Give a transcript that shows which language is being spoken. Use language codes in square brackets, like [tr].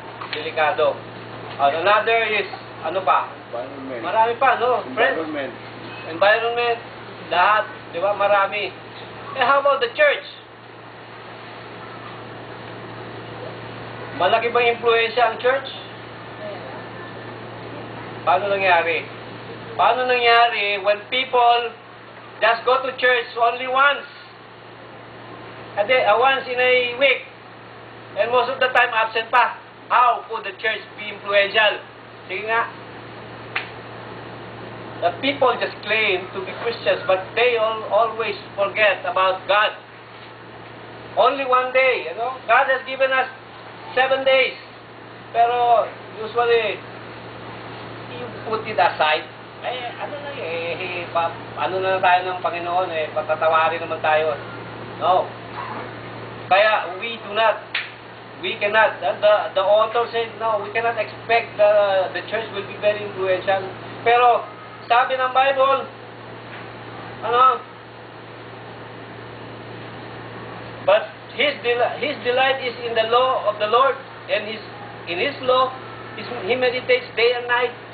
[tl] Delikado. [en] Another is, [tl] pa? [en] Environment. Marami pa, Friends? Environment. [tl] Lahat, di ba? Marami. [en] How about the church? [tl] Malaki bang impluensya ang church? Paano nangyari? Paano nangyari [en] when people just go to church only once? Once in a week. And most of the time absent pa. How could the church be influential? [tl] Sige nga. [en] The people just claim to be Christians but they always forget about God. Only one day, God has given us 7 days. Pero usually you put it aside. [tl] Na tayo ng Panginoon patatawarin naman tayo. [en] No. Kaya we cannot, the author said, no, we cannot expect the church will be very influential. Pero sabi ng Bible, but his delight is in the law of the Lord, and in His law, He meditates day and night.